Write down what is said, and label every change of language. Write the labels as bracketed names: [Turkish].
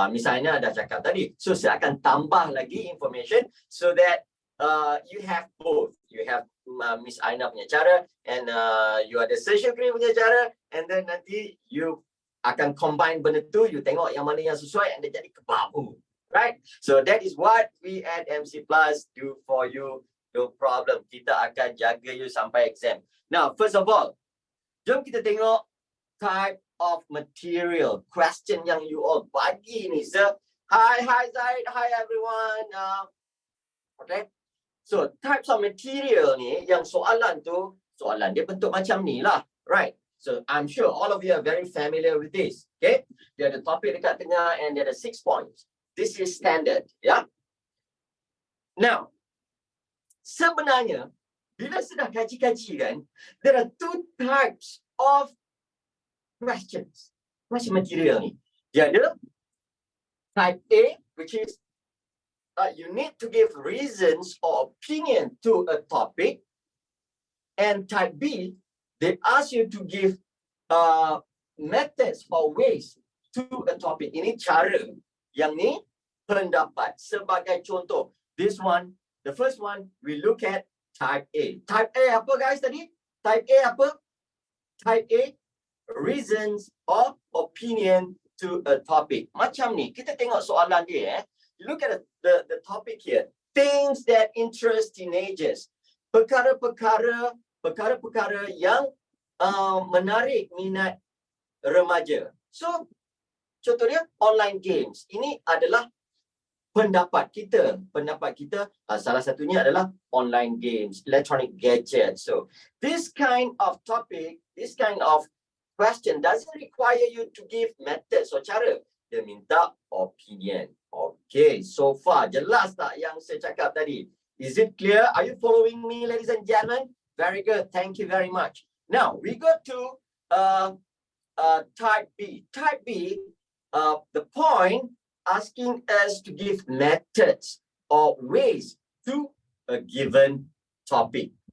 [Malay] Misalnya dah cakap tadi. So saya akan tambah lagi information [English] so that you have both. [Malay] You have Miss AINA punya cara and you ada SHUKRI punya cara, and then nanti you akan combine benda tu, you tengok yang mana yang sesuai and dia jadi kebabu. Right? [English] So that is what we at MC Plus do for you. No problem. [Malay] Kita akan jaga you sampai exam. [English] Now, first of all, [Malay] jom kita tengok [English] type of material, question yang you all bagi ni, sir. Hi Zaid, hi everyone. Okay. [Malay] So, types of material ni, yang soalan dia bentuk macam ni lah. Right? [English] So, I'm sure all of you are very familiar with this. [Malay] Okay? Dia ada topik dekat tengah and dia ada 6 points. [English] This is standard. [Malay] Yeah? [English] Now, [Malay] sebenarnya, bila sudah kaji-kaji kan, [English] there are 2 types of questions. Question material ni. Dia ada type A, which is you need to give reasons or opinion to a topic, and type B, they ask you to give methods or ways to a topic. [Malay] Ini cara, yang ni pendapat. Sebagai contoh, [English] this one, the first one, we look at type A. [Malay] Type A apa guys tadi? Type A apa? [English] Type A, reasons or opinion to a topic. [Malay] Macam ni, kita tengok soalan dia. [English] Look at the topic here. Things that interest teenagers. [Malay] Perkara-perkara yang menarik minat remaja. So, contohnya online games. Ini adalah pendapat kita salah satunya adalah online games, electronic gadgets. [English] So this kind of topic, this kind of question doesn't require you to give methods or cara. [Malay] Dia minta opinion. Okay, [English] so far [Malay] jelas tak yang saya cakap tadi? [English] Is it clear? Are you following me, ladies and gentlemen? Very good. Thank you very much. Now we go to type B. Type B, the point asking us to give methods or ways to a given topic.